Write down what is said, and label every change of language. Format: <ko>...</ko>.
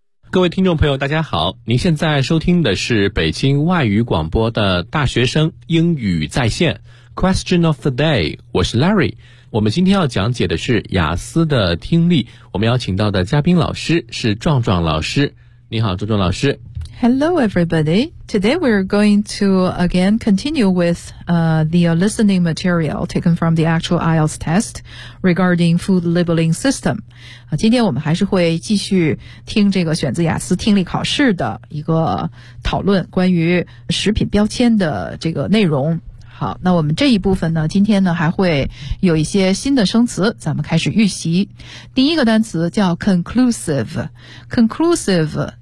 <zh>各位听众朋友大家好，您现在收听的是北京外语广播的大学生英语在线 Question of the day， 我是 Larry。我们今天要讲解的是雅思的听力，我们邀请到的嘉宾老师是壮壮老师。你好壮壮老师。</zh> <en>Hello everybody. Today we're going to again continue with the listening material taken from the actual IELTS test regarding food labeling system.</en> <zh>今天我们还是会继续听这个选择雅思听力考试的一个讨论，关于食品标签的这个内容。好，那我们这一部分呢，今天呢还会有一些新的生词，咱们开始预习。第一个单词叫 conclusive。</zh>